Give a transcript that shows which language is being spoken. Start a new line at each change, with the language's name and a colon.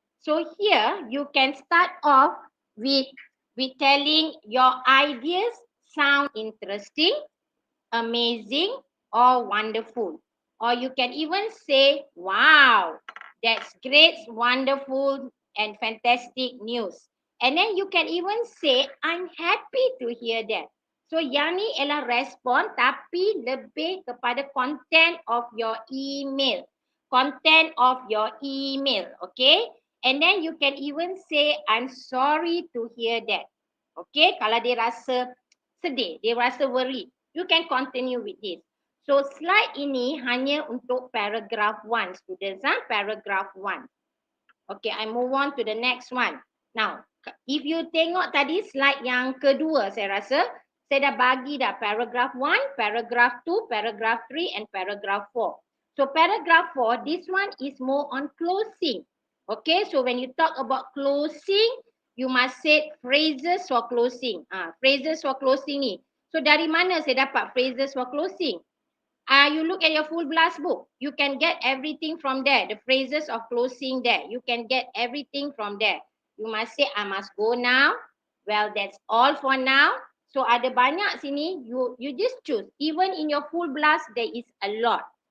English: So here, you can start off with telling your ideas sound interesting, amazing, or wonderful. Or you can even say, wow, that's great, wonderful, and fantastic news. And then you can even say, I'm happy to hear that.
Malay: So yang ni ialah respon tapi lebih kepada
English: content of your email. Content of your email, okay? And then you can even say, I'm sorry to hear that.
Malay: Okay, kalau dia rasa sedih, dia rasa worried.
English: You can continue with this.
Malay: So slide ini hanya untuk paragraph 1 students.
English: Paragraph 1. Okay, I move on to the next one. Now,
Malay: If you tengok tadi slide yang kedua, saya rasa saya dah bagi dah paragraph 1, paragraph 2, paragraph 3 and paragraph 4.
English: So paragraph 4, this one is more on closing. Okay, so when you talk about closing, you must say phrases for closing. Phrases for closing ni.
Malay: So dari mana saya dapat phrases for closing?
English: You look at your full blast book. You can get everything from there. The phrases of closing there. You can get everything from there. You must say, I must go now. Well, that's all for now.
Malay: So ada banyak sini.
English: You just choose. Even in your full blast, there is a lot.